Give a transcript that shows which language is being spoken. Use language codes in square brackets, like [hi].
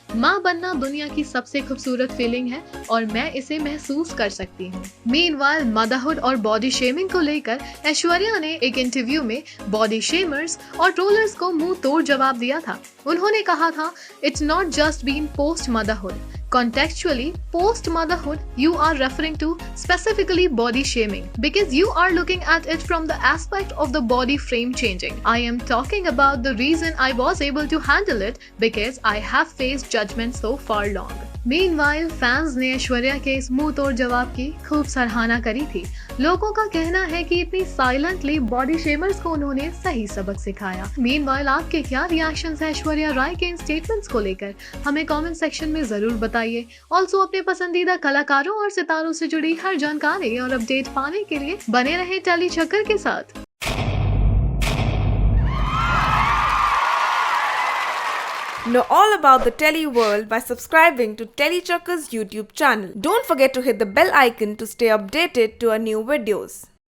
[hi] माँ बनना दुनिया की सबसे खूबसूरत फीलिंग है और मैं इसे महसूस कर सकती हूँ। मीनवाइल मदरहुड और बॉडी शेमिंग को लेकर ऐश्वर्या ने एक इंटरव्यू में बॉडी शेमर्स और ट्रोलर्स को मुंह तोड़ जवाब दिया था। उन्होंने कहा था, [en] It's not just been post motherhood. Contextually, post-motherhood, you are referring to specifically body shaming because you are looking at it from the aspect of the body frame changing. I am talking about the reason I was able to handle it because I have faced judgment so far long. [hi] Meanwhile, fans ने ऐश्वर्या के इस मुंह तोड़ जवाब की खूब सराहना करी थी। लोगों का कहना है कि इतनी साइलेंटली बॉडी शेमर्स को उन्होंने सही सबक सिखाया। Meanwhile, आपके क्या रिएक्शंस हैं ऐश्वर्या राय के इन स्टेटमेंट्स को लेकर, हमें कमेंट सेक्शन में जरूर बताइए। ऑल्सो अपने पसंदीदा कलाकारों और सितारों से जुड़ी हर जानकारी और अपडेट पाने के लिए बने रहें टेली चक्कर के साथ। [en] Know all about the Telly world by subscribing to Telly Chakka's YouTube channel. Don't forget to hit the bell icon to stay updated to our new videos.